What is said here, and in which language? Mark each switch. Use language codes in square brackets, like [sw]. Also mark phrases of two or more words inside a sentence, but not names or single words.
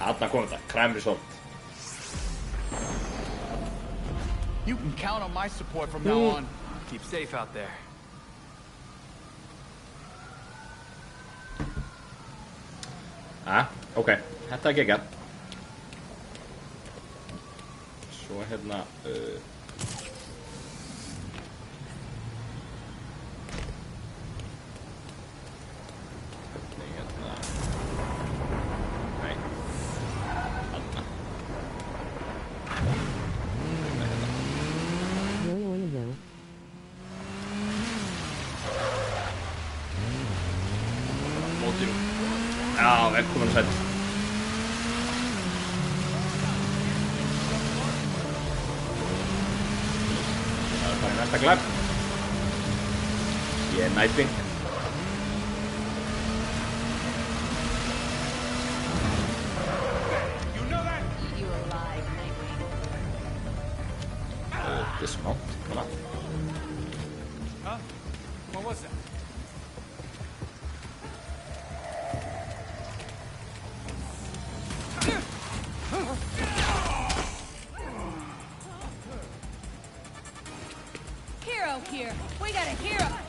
[is] kom þetta, [en] crime resolved. You can count on my support from now on. Keep safe out there. [is] Ok, þetta er geggjað. Svo hérna, hvernig hérna, nei, þarna. Hvernig hérna. [en] Where you want to go? [is] Mótinu. Já, velkomin að sætt. Það er bara í næsta glæp. Ég er Nightwing. [en] You alive, Nightwing. [is] Dismount, svona. [en] Huh? What was that? Hero here. We got a hero.